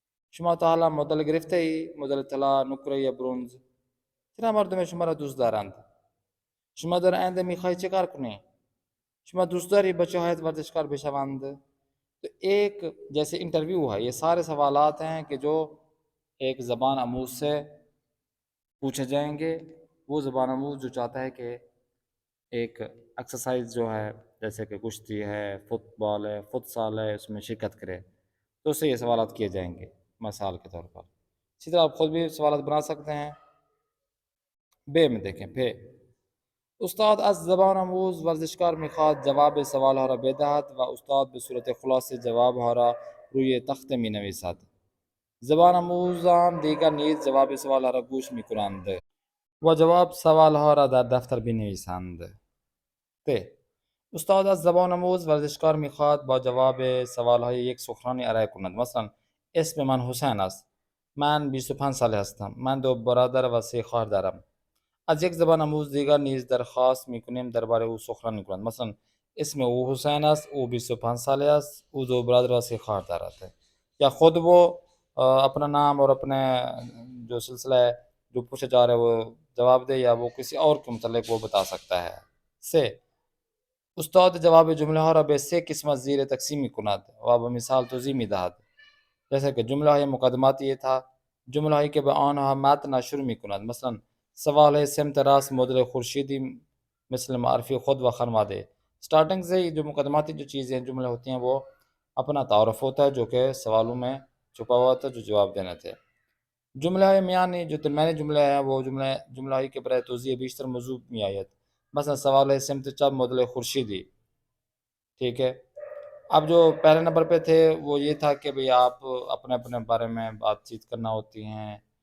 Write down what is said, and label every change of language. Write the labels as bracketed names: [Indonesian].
[Persian] شما تا حالا مدال گرفته ای؟ مدال طلا، نقره یا برنز؟ چرا مردم شما را دوست دارند؟ شما در آینده میخواهی چه کار کنی؟ شما دوست داری بچه هایت ورزشکار بشوند؟ [Urdu] تو ایک جیسے انٹرویو ہے، یہ سارے سوالات ہیں کہ جو ایک زبان آموز سے پوچھے جائیں گے. وہ زبان آموز جو چاہتا ہے کہ ایک ایکسرسائز جو ہے جیسے کہ کشتی ہے، فٹ بال ہے، فٹ سال ہے، اس میں شرکت کرے تو اس سے یہ سوالات کیے جائیں گے مثال کے طور پر. اسی طرح آپ خود بھی سوالات بنا سکتے ہیں. بے میں دیکھیں پھر [Persian] استاد از زبان آموز ورزشکار میخواد جواب سوالها را بدهد و استاد به صورت خلاصه جوابها را روی تخته می نویسد. زبان آموزان دیگر نیز جواب سوالها را گوش می کنند و جواب سوالها را در دفتر بنویسند. ت، استاد از زبان آموز ورزشکار میخواد با جواب سوالهای یک سخنرانی ارائه کند. مثلا اسم من حسین است، من 25 ساله هستم، من 2 برادر و 3 خواهر دارم. از یک زبان آموز دیگر نیز درخواست میکنیم درباره او سخنرانی کند. مثلا اسم او حسین است، او 25 ساله است، او 2 برادر و 3 خواهر دارد. [Urdu] یا خود وہ اپنا نام اور اپنے جو سلسلہ ہے جو پوچھا جا رہا ہے وہ جواب دے، یا وہ کسی اور کے متعلق وہ بتا سکتا ہے. [Persian] سے استاد جواب جمله ها را به 3 قسمت زیر تقسیم میکند و به مثال توضیح میدهد. [Urdu] جیسے کہ [Persian] جملہ های مقدماتی [Urdu] یہ تھا، [Persian] جملہ هایی که به آنها متن شروع میکند. مثلا سوال سمت راست مدل خورشیدی مثل معرفی خود و خانواده. [Urdu] سٹارٹنگ سے ہی جو مقدماتی جو چیزیں جملے ہوتی ہیں وہ اپنا تعارف ہوتا ہے جو کہ سوالوں میں چھپا ہوا تھا جو جواب دینا تھے. [Persian] جملہ میانی [Urdu] جو درمیانی جملہ ہے وہ جملہ ہی کے [Persian] برائے توضیح بیشتر موضوع می آید. مثلا سوال سمت چپ مدل خورشیدی. [Urdu] ٹھیک ہے. اب جو پہلے نمبر پہ تھے وہ یہ تھا کہ بھئی آپ اپنے اپنے بارے میں بات چیت کرنا ہوتی ہیں.